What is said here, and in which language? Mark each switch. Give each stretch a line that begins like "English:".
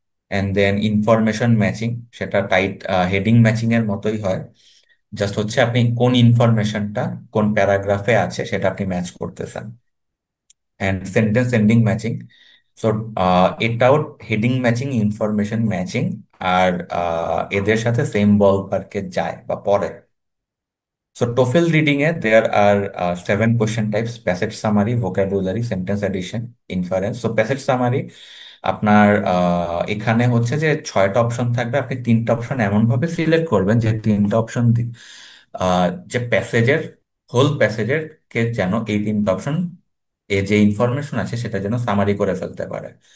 Bangla: And then information matching, সেটা tight heading matching এর মতোই হয়, জাস্ট হচ্ছে আপনি কোন ইনফরমেশনটা কোন প্যারাগ্রাফে আছে সেটা আপনি ম্যাচ করতেছেন। And sentence ending matching, so এটাও হেডিং ম্যাচিং, ইনফরমেশন ম্যাচিং, আর এদের সাথে সেম বল পার্কে যায় বা পড়ে।
English: So TOEFL reading এ there are 7 question types: passage summary, vocabulary, sentence addition, inference.
Bangla: So passage summary আপনার এখানে হচ্ছে যে 6টা অপশন থাকবে, আপনি 3টা অপশন এমন ভাবে সিলেক্ট করবেন যে 3টা অপশন যে প্যাসেজের, হোল প্যাসেজের কে যেন এই 3টা অপশন এ যে ইনফরমেশন আছে সেটা যেন সামারি করে ফেলতে পারে।